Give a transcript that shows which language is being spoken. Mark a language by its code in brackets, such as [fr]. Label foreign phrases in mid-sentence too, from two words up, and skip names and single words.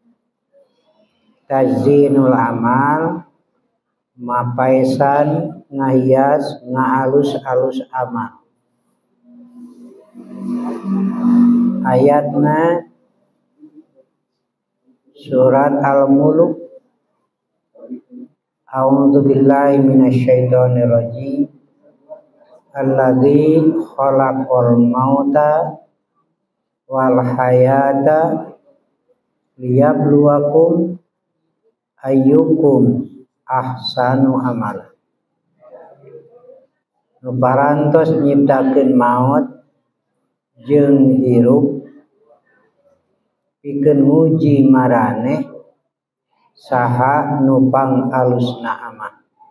[ar] تزيين العمل [su] mapaesan, ngahias, ngalus-alus amal. Ayatna surat Al-Mulk. [ar] أعوذ بالله من الشيطان الرجيم. الذي خلق الموت والحياة ليبلوكم أيكم أحسن عملا. [su] Nu parantos nyiptakeun maut jeung hirup pikeun nguji maraneh saha nupang alusna amal.